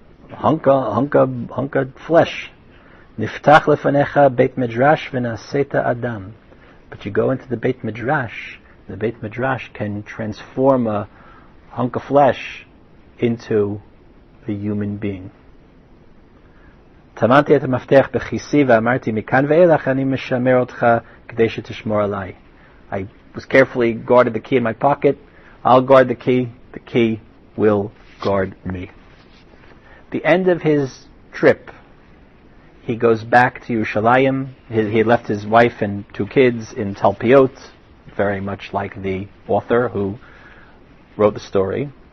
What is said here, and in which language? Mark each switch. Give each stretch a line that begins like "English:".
English: hunk of flesh.
Hebrew: Niftach lefanecha Beit Midrash v'naseta Adam.
English: But you go into the Beit Midrash. The Beit Midrash can transform a hunk of flesh into a human being.
Hebrew: טמנתי את המפתח בכיסי ואמרתי מכאן ואילך אני משמר אותך כדי שתשמור עליי.
English: I was carefully guarded the key in my pocket. I'll guard the key will guard me. The end of his trip, he goes back to Yerushalayim. He left his wife and 2 kids in Talpiot, very much like the author who wrote the story.